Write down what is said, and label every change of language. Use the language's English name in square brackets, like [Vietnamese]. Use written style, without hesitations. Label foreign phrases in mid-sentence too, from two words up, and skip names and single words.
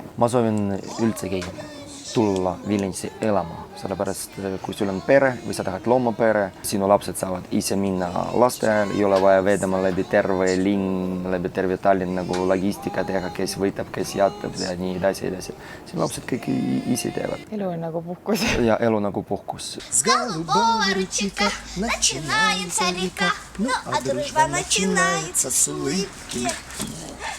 [Estonian] Ma soovin üldsegi tulla Viljandisse elama, sellepärast kui sul on pere või sa tahad loomapere, sinu lapsed saavad ise minna lasteajal, ei ole vaja vedama läbi terve linn, läbi terve Tallinn nagu logistika teha, kes võtab, kes jätab ja nii edasi. Sinu lapsed kõik ise teevad. Elu on nagu puhkus. Ja elu nagu puhkus. [Russian] С голубого ручейка начинается река, ну а дружба начинается с улыбки.